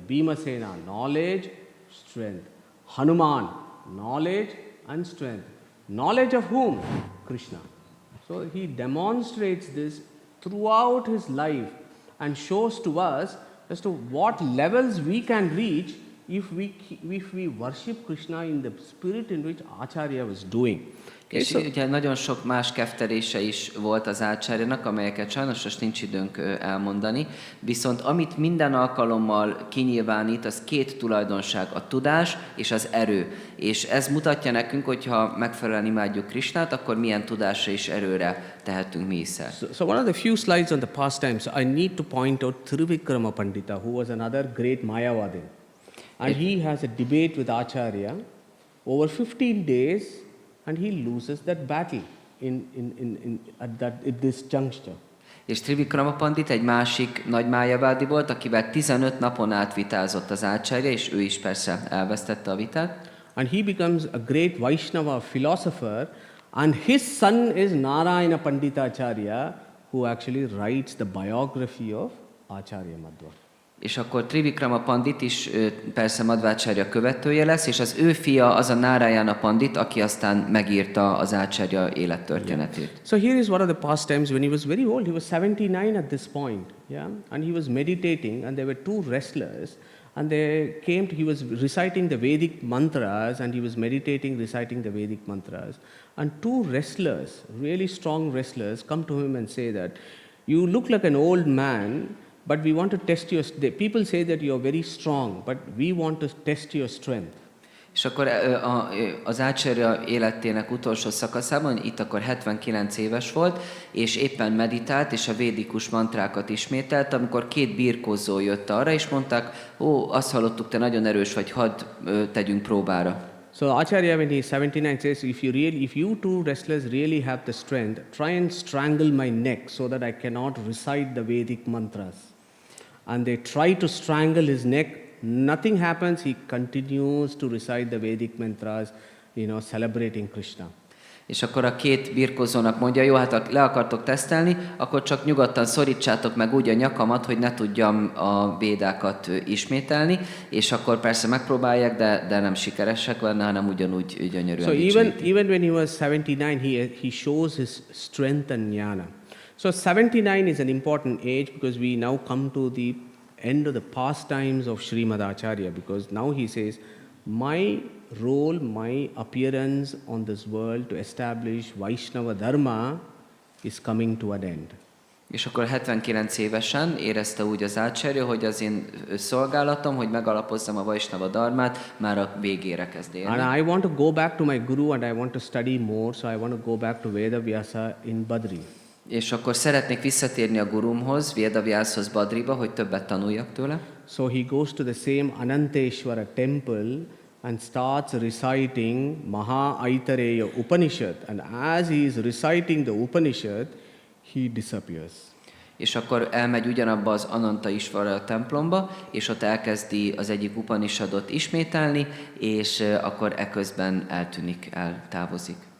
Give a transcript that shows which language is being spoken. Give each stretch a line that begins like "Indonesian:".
English: Bhimasena, knowledge, strength. Hanuman, knowledge and strength. Knowledge of whom? Krishna. So he demonstrates this throughout his life and shows to us as to what levels we can reach if we worship Krishna in the spirit in which Acharya was doing.
Hungarian: És ugye nagyon sok más keftelése is volt az Ácsárjának, amelyeket sajnos most nincs időnk elmondani, viszont amit minden alkalommal kinyilvánít, az két tulajdonság, a tudás és az erő. És ez mutatja nekünk, hogyha megfelelően imádjuk Krishnát, akkor milyen tudásra és erőre tehetünk mi is szert.
English: So one of the few slides on the pastimes, I need to point out Trivikrama Pandita, who was another great Mayavadi. And he has a debate with Acharya over 15 days, and he loses that battle. at this juncture.
Hungarian: És Trivikrama Pandit egy másik nagy májavádi volt, akivel 15 napon át vitázott az ácsárja, és ő is persze elvesztette a vitát.
English: And he becomes a great Vaishnava philosopher, and his son is Narayana Panditacharya, who actually writes the biography of Acharya Madhva.
Hungarian: És akkor Trivikrama Pandit is persze Madhvácárya követője lesz, és az ő fia az a Narayana Pandit, aki aztán megírta az ácsárya élettörténetét.
English: So here is one of the pastimes when he was very old. He was 79 at this point, yeah, and he was meditating, and there were two wrestlers, and he was reciting the Vedic mantras, and he was meditating, reciting the Vedic mantras, and two wrestlers, really strong wrestlers, come to him and say that, you look like an old man, but we want to test your... People say that you are very strong, but we want to test your strength.
Hungarian: És akkor az ácsárya életének utolsó szakaszában, itt akkor 79 éves volt, és éppen meditált, és a védikus mantrákat ismételt, amikor két birkózó jött arra, és mondták, azt hallottuk, te nagyon erős vagy, hadd tegyünk próbára.
English: So Acharya, when he is 79, says, if you two wrestlers really have the strength, try and strangle my neck so that I cannot recite the Vedic mantras. And they try to strangle his neck. Nothing happens. He continues to recite the Vedic mantras, celebrating Krishna.
Hungarian: És akkor a két birkózónak mondja, jó, hát le akartok tesztelni, akkor csak nyugodtan szorítsátok meg úgy a nyakamat, hogy ne tudjam a védákat ismételni, és akkor persze megpróbálják, de nem sikeresek benne, hanem ugyanúgy gyönyörűen dicsőítik.
English: So even when he was 79, he shows his strength and jnana. So 79 is an important age because we now come to the end of the pastimes of Srimad Acharya, because now he says, my role, my appearance on this world to establish Vaishnava Dharma is coming to an end.
Hungarian: És akkor 79 évesen érezte úgy az ácsárja, hogy az én szolgálatom, hogy megalapozzam a Vaishnava Dharmát, már a végére kezd érni.
English: And I want to go back to my guru and I want to study more, so I want to go back to Vedavyasa in Badri.
Hungarian: És akkor szeretnék visszatérni a gurumhoz, Vedavyashoz Badriba, hogy többet tanuljak tőle.
English: So he goes to the same Ananteshwara temple and starts reciting Maha Aitareya Upanishad. And as he is reciting the Upanishad, he disappears.
Hungarian: És akkor elmegy ugyanabba az Ananta Isvara templomba, és ott elkezdi az egyik Upanishadot ismételni, és akkor eközben eltűnik, eltávozik.